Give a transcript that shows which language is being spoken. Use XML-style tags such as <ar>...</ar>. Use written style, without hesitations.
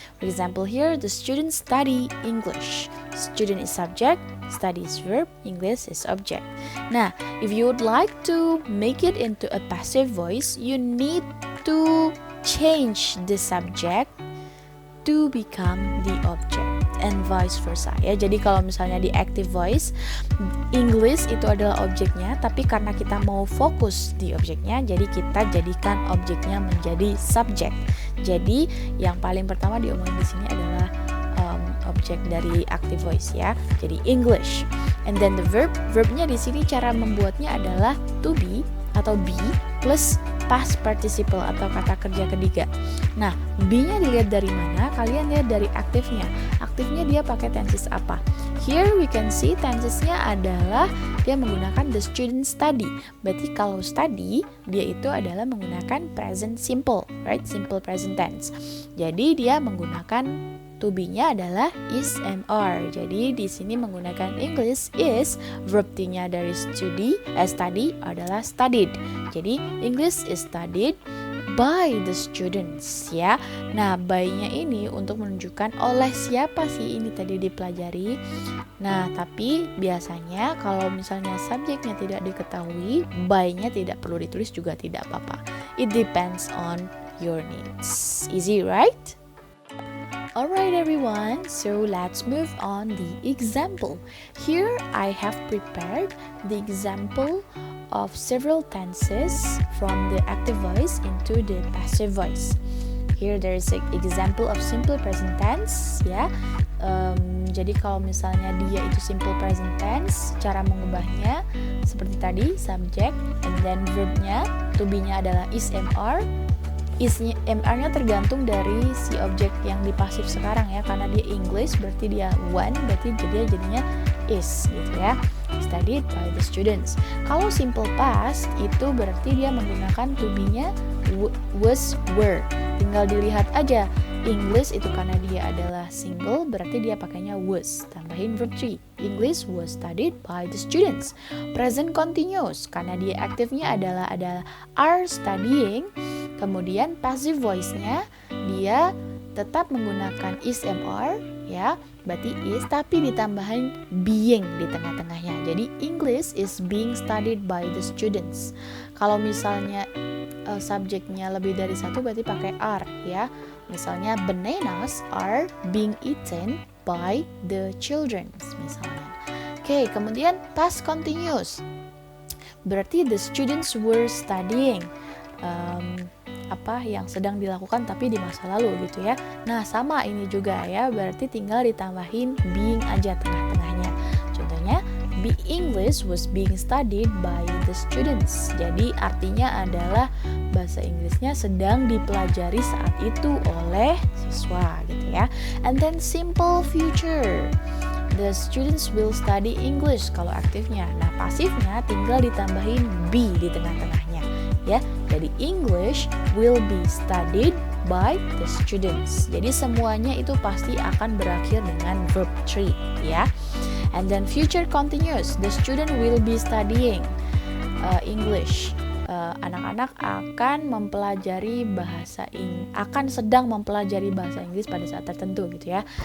<en>For example, here the students study English. Student is subject, study is verb, English is object. Nah, if you would like to make it into a passive voice, you need to change the subject to become the object and vice versa ya.</en> <id>Jadi kalau misalnya di active voice, English itu adalah objeknya, tapi karena kita mau fokus di objeknya, jadi kita jadikan objeknya menjadi subject. Jadi yang paling pertama diomongin di sini adalah objek dari active voice ya. Jadi English. And then the verbnya di sini cara membuatnya adalah to be atau be plus past participle atau kata kerja ketiga. Nah, be-nya dilihat dari mana? Kalian lihat dari aktifnya. Aktifnya dia pakai tenses apa? Here we can see tensesnya adalah dia menggunakan the student study. Berarti kalau study dia itu adalah menggunakan present simple, right? Simple present tense. Jadi dia menggunakan to be-nya adalah is MR. Jadi di sini menggunakan English is, verb T-nya dari study adalah studied.</id> <en>Jadi English is studied by the students ya.</en> <id>Nah, by-nya ini untuk menunjukkan oleh siapa sih ini tadi dipelajari. Nah, tapi biasanya kalau misalnya subjeknya tidak diketahui, by-nya tidak perlu ditulis juga tidak apa-apa. It depends on your needs. Easy, right?</id> <en>Alright everyone, so let's move on the example. Here I have prepared the example of several tenses from the active voice into the passive voice. Here there is an example of simple present tense ya.</en> <id>Jadi kalau misalnya dia itu simple present tense, cara mengubahnya seperti tadi, subject and then verbnya, to be-nya adalah is MR. MR-nya tergantung dari si objek yang di pasif sekarang ya, karena dia English berarti dia one, berarti dia jadinya is gitu ya, studied by the students. Kalau simple past itu berarti dia menggunakan to be-nya was, were. Tinggal dilihat aja, English itu karena dia adalah single berarti dia pakainya was, tambahin verb 3.</id> <en>English was studied by the students.</en> <id>Present continuous karena dia aktifnya adalah are studying. Kemudian passive voice-nya dia tetap menggunakan is MR ya, berarti is tapi ditambahin being di tengah-tengahnya.</id> <en>Jadi English is being studied by the students.</en> <id>Kalau misalnya subjeknya lebih dari satu berarti pakai are ya.</id> <en>Misalnya bananas are being eaten by the children misalnya. Oke, kemudian past continuous. Berarti the students were studying.</en> <id>Apa yang sedang dilakukan tapi di masa lalu gitu ya. Nah sama ini juga ya, berarti tinggal ditambahin being aja tengah-tengahnya.</id> <en>Contohnya the English was being studied by the students.</en> <id>Jadi artinya adalah bahasa Inggrisnya sedang dipelajari saat itu oleh siswa gitu ya.</id> <en>And then simple future, the students will study English kalau aktifnya.</en> <id>Nah pasifnya tinggal ditambahin be di tengah-tengahnya ya.</id> <en>Jadi English will be studied by the students.</en> <id>Jadi semuanya itu pasti akan berakhir dengan verb 3 ya.</id> <en>And then future continuous, the student will be studying English.</en> <id>Anak-anak akan mempelajari akan sedang mempelajari bahasa Inggris pada saat tertentu gitu ya.</id>